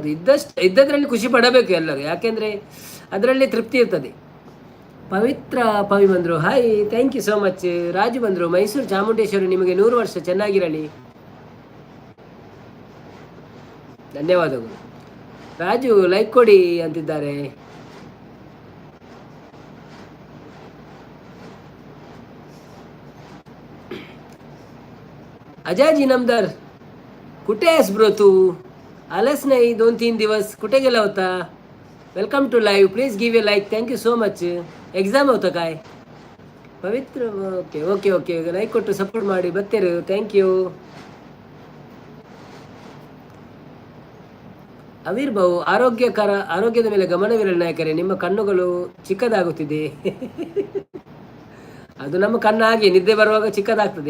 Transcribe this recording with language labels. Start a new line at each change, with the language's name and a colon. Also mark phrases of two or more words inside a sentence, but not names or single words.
Kannada: ಇದ್ದದ್ರಲ್ಲಿ ಖುಷಿ ಪಡಬೇಕು ಎಲ್ಲರೂ, ಯಾಕೆಂದರೆ ಅದರಲ್ಲಿ ತೃಪ್ತಿ ಇರ್ತದೆ. ಪವಿತ್ರ ಪವಿ ಬಂದರು, ಹಾಯ್,
English: thank you so much.
Kannada: ರಾಜು ಬಂದರು, ಮೈಸೂರು ಚಾಮುಂಡೇಶ್ವರಿ ನಿಮಗೆ 100 ವರ್ಷ ಚೆನ್ನಾಗಿರಲಿ, ಧನ್ಯವಾದಗಳು. ರಾಜು ಲೈಕ್ ಕೊಡಿ ಅಂತಿದ್ದಾರೆ.
Marathi: अजय नमदार, कुठे आहेस ब्रो तू? आलास नाही 2-3 दिवस, कुठे गेला होता?
English: welcome to live, please give a like, thank you so much.
Marathi: ಎಕ್ಸಾಮ್ होतं काय?
Kannada: ಪವಿತ್ರ,
English: okay okay okay,
Kannada: ಲೈಕ್ ಕೊಟ್ಟು ಸಪೋರ್ಟ್ ಮಾಡಿ ಬರ್ತೀರಿ,
English: thank you.
Kannada: ಅವಿರ್ಭವ್, ಆರೋಗ್ಯದ ಮೇಲೆ ಗಮನವಿರಲಿ ನಾಯಕರೇ, ನಿಮ್ಮ ಕಣ್ಣುಗಳು ಚಿಕ್ಕದಾಗುತ್ತಿದೆ. ಅದು ನಮ್ಮ ಕಣ್ಣು ಹಾಗೆ ನಿದ್ದೆ ಬರುವಾಗ ಚಿಕ್ಕದಾಗ್ತದೆ.